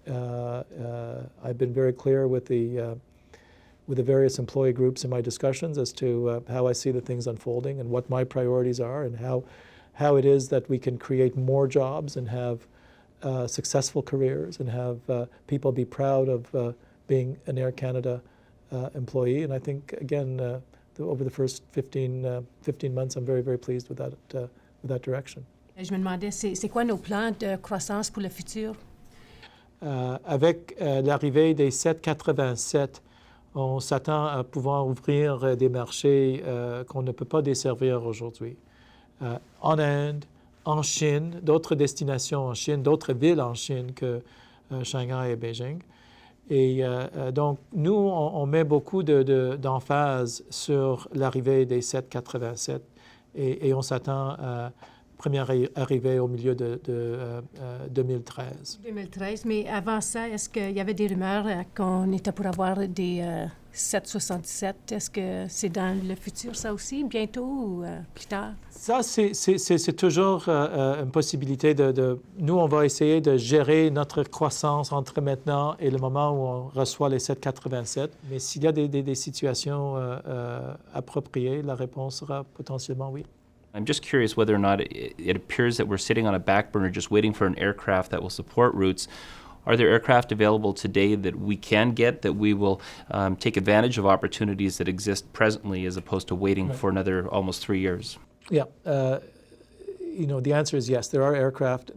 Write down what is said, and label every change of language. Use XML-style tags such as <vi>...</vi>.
<en>I've been very clear with the various employee groups in my discussions as to how I see the things unfolding and what my priorities are, and how it is that we can create more jobs and have successful careers and have people be proud of being an Air Canada employee. And I think, again, over the first 15 months, I'm very, very pleased with that direction.</en> <fr>Je me demandais, c'est quoi nos plans de croissance pour le futur? Avec l'arrivée des 787, on s'attend à pouvoir ouvrir des marchés qu'on ne peut pas desservir aujourd'hui. En Inde, en Chine, d'autres destinations en Chine, d'autres villes en Chine que Shanghai et Beijing. Et donc, nous, on met beaucoup d'emphase sur l'arrivée des 787 et on s'attend à première arrivée au milieu de 2013. 2013, mais avant ça, est-ce qu'il y avait des rumeurs qu'on était pour avoir des 767? Est-ce que c'est dans le futur, ça aussi, bientôt ou plus tard? Ça, c'est toujours une possibilité Nous, on va essayer de gérer notre croissance entre maintenant et le moment où on reçoit les 787. Mais s'il y a des situations appropriées, la réponse sera potentiellement oui.</fr> <en>I'm just curious whether or not it appears that we're sitting on a back burner just waiting for an aircraft that will support routes. Are there aircraft available today that we can get, that we will take advantage of opportunities that exist presently as opposed to waiting for another almost 3 years? Yeah. The answer is yes. There are aircraft.</en>